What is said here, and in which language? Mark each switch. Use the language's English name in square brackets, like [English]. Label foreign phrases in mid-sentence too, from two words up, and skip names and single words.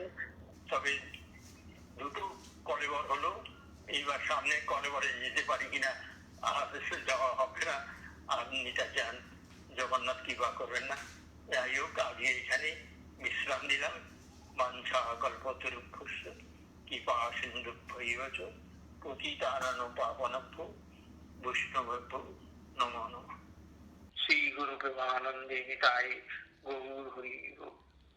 [Bangla] তবে দুটো কলেবর হলো, এইবার সামনে কলেবরে যেতে পারি কিনা যাওয়া হবে না, আর নিতে চান জগন্নাথ কৃপা করবেন না। যাই হোক, আগে এখানে বিশ্রাম নিলাম। [Sanskrit] বাঞ্ছা কল্পতরুভ্যশ্চ কৃপা সিন্ধুভ্যৈব চ পতিতানাং পাবনেভ্যো বৈষ্ণবেভ্যো নমো নমঃ। [Bangla] শ্রী গুরু প্রেমানন্দে নিতাই গৌর হরি।